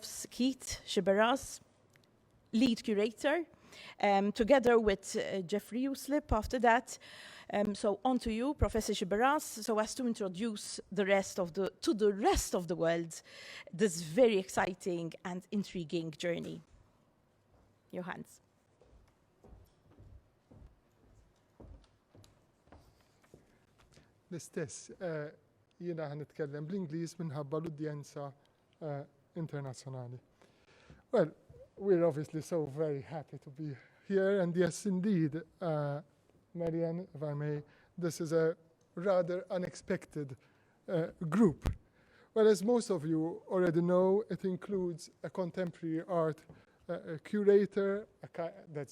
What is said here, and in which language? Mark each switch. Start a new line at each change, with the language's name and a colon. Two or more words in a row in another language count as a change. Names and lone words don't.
English: Keith Shiberas, lead curator, together with Jeffrey Uslip after that. So on to you, Professor Shiberas, so as to introduce to the rest of the world this very exciting and intriguing journey. Your hands.
Maltese: L-istess, jiena ħan nitkellem bl-Ingliż minħabba l-udjenza internazzjonali.
English: Well, we're obviously so very happy to be here, and yes, indeed, Marianne, if I may, this is a rather unexpected group. Well, as most of you already know, it includes a contemporary art curator, that's